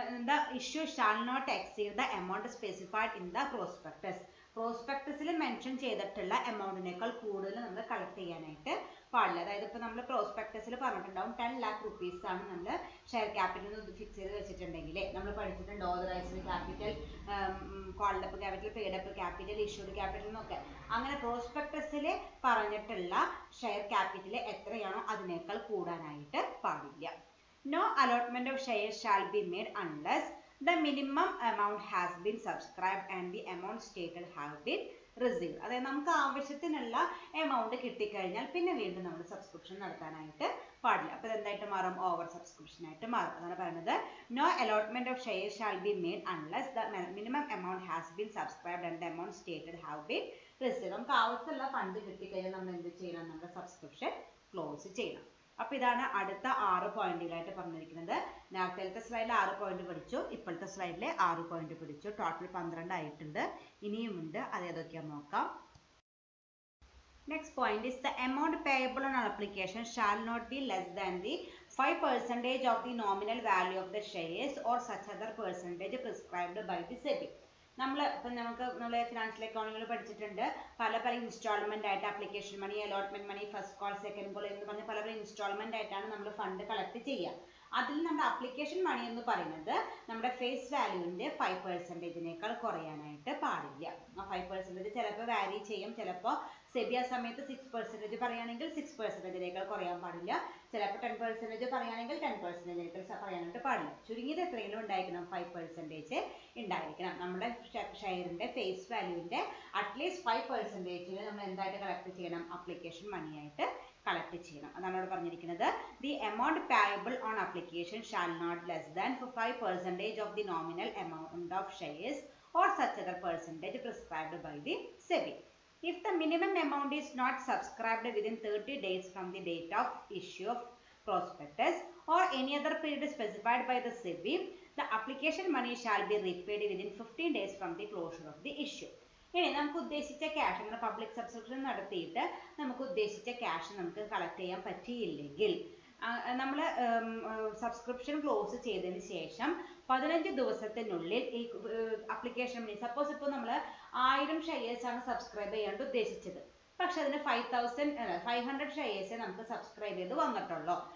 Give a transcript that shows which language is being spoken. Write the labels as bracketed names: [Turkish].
[English] The issue shall not exceed the amount specified in the prospectus. [Malayalam] പ്രോസ്പെക്ടസിൽ mention ചെയ്തിട്ടുള്ള എമൗണ്ടിനേക്കാൾ കൂടുതൽ നമ്മൾ collect ചെയ്യാനായിട്ട് പാടില്ല. അതായത് ഇപ്പോൾ നമ്മൾ പ്രോസ്പെക്ടസിൽ പറഞ്ഞിട്ടുണ്ടാവും 10 lakh rupees ആണ് നമ്മൾ ഷെയർ ക്യാപിറ്റൽ ഫിക്സ് ചെയ്ത് വെച്ചിട്ടുണ്ടെങ്കിൽ നമ്മൾ പഠിച്ചിട്ടുണ്ട് authorised capital, called up capital, paid up capital, issued capital എന്നൊക്കെ. അങ്ങനെ പ്രോസ്പെക്ടസിൽ പറഞ്ഞിട്ടുള്ള ഷെയർ ക്യാപിറ്റൽ എത്രയാണോ അതിനേക്കാൾ കൂടാനായിട്ട് പാടില്ല. [English] No allotment of shares shall be made unless the minimum amount has been subscribed and the amount stated have been received. [Malayalam] അതായത് നമുക്ക് ആവശ്യത്തിനുള്ള amount കിട്ടിക്കഴിഞ്ഞാൽ പിന്നെ വീണ്ടും നമ്മൾ സബ്സ്ക്രിപ്ഷൻ നടത്താനായിട്ട് പാടില്ല. അപ്പോൾ എന്തായിട്ട് മാറും? ഓവർ സബ്സ്ക്രിപ്ഷൻ ആയിട്ട് മാറും. അതാണ് പറയുന്നത് [English] No allotment of share shall be made unless the minimum amount has been subscribed and the amount stated have been received. [Malayalam] നമുക്ക് ആവശ്യമുള്ള ഫണ്ട് കിട്ടിക്കഴിഞ്ഞാൽ നമ്മൾ എന്ത് ചെയ്യണം? നമ്മുടെ സബ്സ്ക്രിപ്ഷൻ ക്ലോസ് ചെയ്യണം. അപ്പോൾ ഇതാണ് അടുത്ത 6 പോയിന്റുകളായിട്ട് പറഞ്ഞിരിക്കുന്നത്. നേരത്തെ സ്ലൈഡിൽ 6 പോയിന്റ് പഠിച്ചു, ഇപ്പോഴത്തെ സ്ലൈഡിൽ 6 പോയിന്റ് പഠിച്ചു. ടോട്ടൽ 12 ആയിട്ടുണ്ട്. ഇനിയുമുണ്ട്, അത് ഏതൊക്കെയാണെന്ന് നോക്കാം. [English] Next point is the amount payable on application shall not be less than the 5% of the nominal value of the shares or such other percentage prescribed by the SEBI. [Malayalam] നമ്മൾ financial അക്കൗണ്ടിങ്ങിൽ പഠിച്ചിട്ടുണ്ട് പല instalment ആയിട്ട് application മണി, allotment മണി, first call, second call എന്ന് പറഞ്ഞ പല instalment ആയിട്ടാണ് നമ്മൾ fund collect ചെയ്യുക. അതിൽ നമ്മുടെ അപ്ലിക്കേഷൻ മണി എന്ന് പറയുന്നത് നമ്മുടെ ഫേസ് വാല്യൂവിന്റെ 5%നേക്കാൾ കുറയാനായിട്ട് പാടില്ല. ആ 5% ചിലപ്പോൾ വാരി ചെയ്യും. ചിലപ്പോൾ സെബി ആ സമയത്ത് 6% പറയുകയാണെങ്കിൽ 6%നേക്കാൾ കുറയാൻ പാടില്ല. ചിലപ്പോൾ 10% പറയുകയാണെങ്കിൽ 10%നേക്കാൾ പറയാനായിട്ട് പാടില്ല. ചുരുങ്ങിയത് എത്രയെങ്കിലും ഉണ്ടായിരിക്കണം? 5% ഉണ്ടായിരിക്കണം. നമ്മുടെ ഷെയറിന്റെ ഫേസ് വാല്യൂവിന്റെ അറ്റ്ലീസ്റ്റ് 5% നമ്മൾ എന്തായിട്ട് കളക്ട് ചെയ്യണം? അപ്ലിക്കേഷൻ മണിയായിട്ട് കളക്ട് ചെയ്യണം. അതാണ് അവിടെ പറഞ്ഞിരിക്കുന്നത്. [English] The amount payable on application shall not less than 5% of the nominal amount of shares or such other percentage prescribed by the SEBI. If the minimum amount is not subscribed within 30 days from the date of issue of prospectus or any other period specified by the SEBI, the application money shall be repaid within 15 days from the closure of the issue. [Malayalam] ഇനി നമുക്ക് ഉദ്ദേശിച്ച cash, അങ്ങനെ public subscription നടത്തിയിട്ട് നമുക്ക് ഉദ്ദേശിച്ച cash നമുക്ക് collect ചെയ്യാൻ പറ്റിയില്ലെങ്കിൽ നമ്മൾ സബ്സ്ക്രിപ്ഷൻ ക്ലോസ് ചെയ്തതിന് ശേഷം 15 ദിവസത്തിനുള്ളിൽ ഈ അപ്ലിക്കേഷൻ മണി, സപ്പോസ് ഇപ്പോൾ നമ്മൾ 1000 ഷെയർസ് ആണ് സബ്സ്ക്രൈബ് ചെയ്യാണ്ട് ഉദ്ദേശിച്ചത്, പക്ഷെ അതിന് 500 ഷെയർസേ നമുക്ക് സബ്സ്ക്രൈബ് ചെയ്ത് വന്നിട്ടുള്ളൂ.